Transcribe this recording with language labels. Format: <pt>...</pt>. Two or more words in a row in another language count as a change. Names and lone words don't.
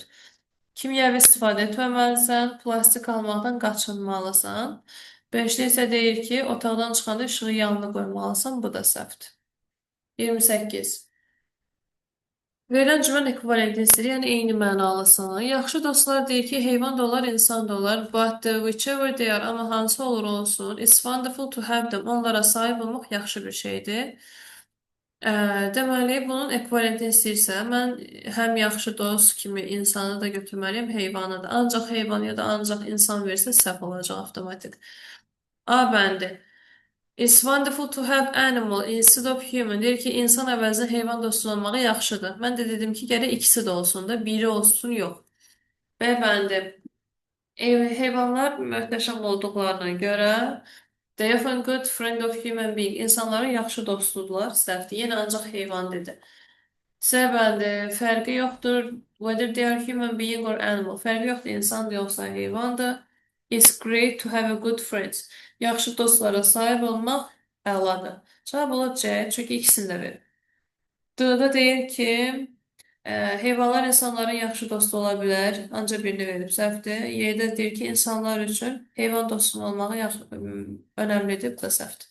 <az>Kimyəvi istifadə etməməlisən, plastik almaqdan qaçınmalısan. 5-də isə deyir ki, otaqdan çıxanda işığı yanına qoymalısan, bu da səhvdir. 28. Verilən cümlə ekvivalentlidir, yəni eyni mənalısını. Yaxşı dostlar deyir ki, heyvan da olar, insan da olar.</az> <en>But whichever they are,</en> <az>amma hansı olur olsun.</az> <en>It's wonderful to have them.</en> <az>Onlara sahib olmaq yaxşı bir şeydir. Deməli, bunun ekvivalentini istəyirsə, mən həm yaxşı dost kimi insanı da götürməliyəm, heyvanı da. Ancaq heyvan ya da ancaq insan versə səhv olacaq avtomatik. A bəndi.</az> <en>It's wonderful to have animal instead of human.</en> <az>Deyir ki, insan əvəzinə heyvan dostu olmağı yaxşıdır. Mən də dedim ki, gərək ikisi də olsun da, biri olsun, yox. B bəndi. Heyvanlar möhtəşəm olduqlarına görə</az> <en>they often good friend of human being.</en> <az>İnsanların yaxşı dostudurlar, səhvdir. Yenə ancaq heyvan dedi. C bəndi. Fərqi yoxdur.</az> <en>Whether they are human being or animal.</en> <az>Fərqi yoxdur, insandır yoxsa heyvandır.</az> <en>It's great to have a good friend.</en> <az>Yaxşı dostlara sahib olmaq əladır. Cavab olar C, çünki ikisini də verir. D-da deyir ki, heyvanlar insanların yaxşı dostu ola bilər, ancaq birini verib səhvdir. Y-də deyir ki, insanlar üçün heyvan dostu olmağı önəmlidir, bu da səhvdir.</az>